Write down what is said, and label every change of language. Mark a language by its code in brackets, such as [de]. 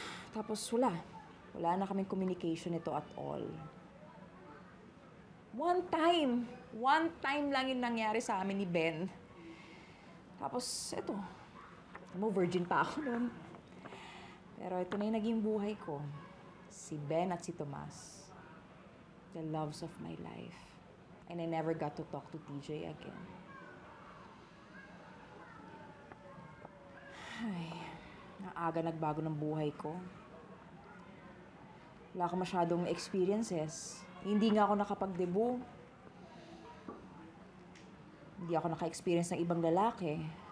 [tl] Tapos wala. Wala na kaming communication nito [en] at all. One time [tl] lang yung nangyari sa amin ni Ben. Tapos, eto, Mo, virgin pa ako noon. Pero ito na yung naging buhay ko. Si Ben at si Tomas. [en] The loves of my life. And I never got to talk to TJ again. [tl] Ay, naaga nagbago ng buhay ko. Wala ko masyadong experiences. Hindi nga ako nakapag-debut. Hindi ako naka-experience ng ibang lalaki.